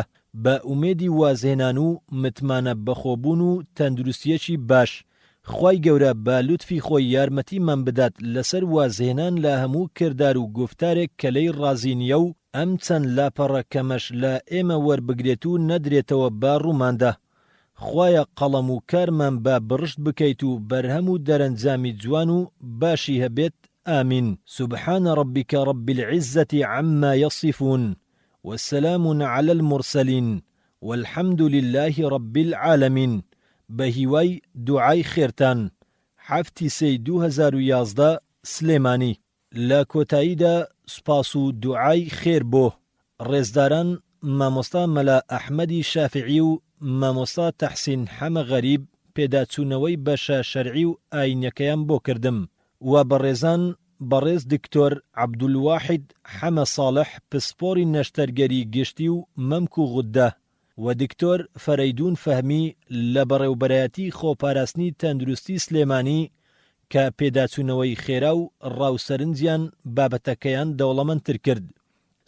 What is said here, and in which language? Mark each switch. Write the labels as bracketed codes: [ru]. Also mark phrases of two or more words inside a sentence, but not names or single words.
[ckb] بە ئومێدی وازهێنان و متمانە بەخۆبوون و تەندروستیەکی باش، خوای گەورە بە لوتفی خۆی یارمەتیمان بدات لەسەر وازهێنان لە هەموو کردار و گفتارێک کە لەی ڕازی نییە و ئەم چەند لاپەڕە کەمەش لە ئێمە وەربگرێت و نەدرێتەوە با ڕووماندا. خوایە قەڵەم و کارمان بە بڕشت بکەیت و بەرهەم و دەرەنجامی جوان و باشی هەبێت. آمین. [ar] سبحان ربك رب العزة عما يصفون والسلام على المرسلين والحمد لله رب العالمين. [ckb] بهیوای دوعای خێرتان. حفتی سی 2011 سلێمانی. لە کۆتاییدا سپاس و دوعای خێر بۆ ڕێزداران مامۆستا مەلا ئەحمەدی شافعی و مامۆستا تەحسین حەمە غەریب پێداچوونەوەی بەشە شەرعی و ئاینەکەیان بۆ کردم و بەڕێزان بەڕێز دکتۆر عەبدولواحید حەمە ساڵح پسپۆری نەشتەرگەری گشتی و مەمک و غوددە و دکتۆر فەرەیدون فەهمی لە بەڕێوبەرایەتی خۆپاراستنی تەندروستی سلێمانی کە پێداچوونەوەی خێرا و ڕاوسەرنجیان بابەتەکەیان دەوڵەمەندتر کرد.